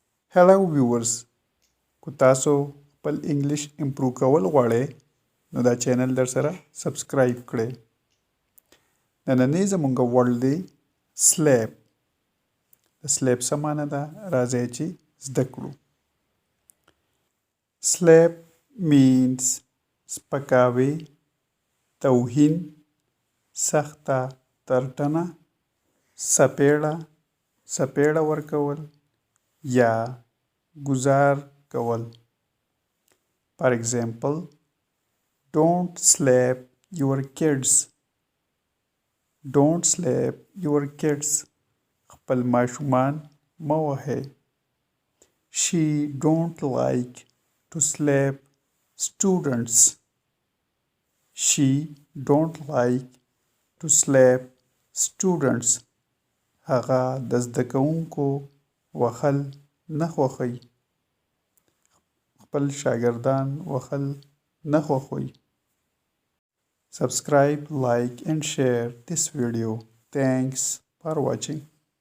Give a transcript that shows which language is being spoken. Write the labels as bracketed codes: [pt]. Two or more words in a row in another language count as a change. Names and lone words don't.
[en] Hello viewers [ps] کو تاسو خپل [en] English improve [ps] کول غواړئ نو دا چینل در سره سبسکرایب کړئ نننی زموږ ورډ دی سلیپ د سلیپ څه معنی ده راځئ چې زده کړو سلیپ means سپکاوی توهین سخته ترټنه سپېړه ورکول یا گزار کول [en] for example don't slap your kids [ps] خپل ماشومان مه وهئ [en] she don't like to slap [ps] students هغه د زده کوونکو وهل نه خوښوي خپل شاګردان وهل نه خوښوي [en] Subscribe, like and share this video. Thanks for watching.